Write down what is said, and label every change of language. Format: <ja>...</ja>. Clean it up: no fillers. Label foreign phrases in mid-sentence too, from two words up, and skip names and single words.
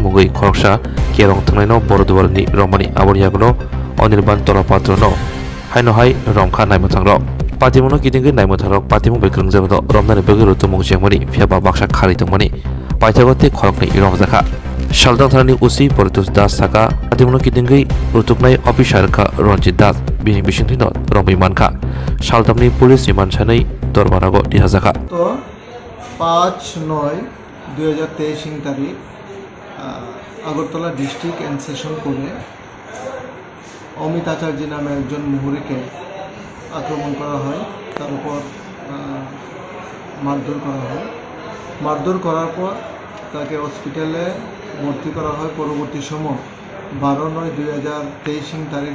<trp>Mungui Khoroksha Kerong Tangnai no Borodwarni Romani Aboriyagono Anirban Tolapatro no Haino Hai Romka Naimutangro Patimuno Kitingi Naimutarok Patimu Bekrungzabo Romnani Begirutu Mungsiangmani Fiaba Baksha Kharitumani Paitagote Khorokni Romzaka Shaltang Tharni Usi Portus Das Saka Patimuno Kitingi Rutuknai Ofisarka Ronjit Das Bini Bishintino Rombi Manka Shaltamni Police Iman Chanai Dorbanago Dihazaka</trp> <bn>তো 5/9/2023 তারিখ আগরতলা ডিস্ট্রিক্ট এন্ড সেশন কোর্টে অমিত আচার্য নামে একজন মুহুরিকে আক্রমণ করা হয় তার উপর মারধর করার পর তাকে হসপিটালে ভর্তি করা হয় পরবর্তী সময় 12/9/2023 তারিখ</bn>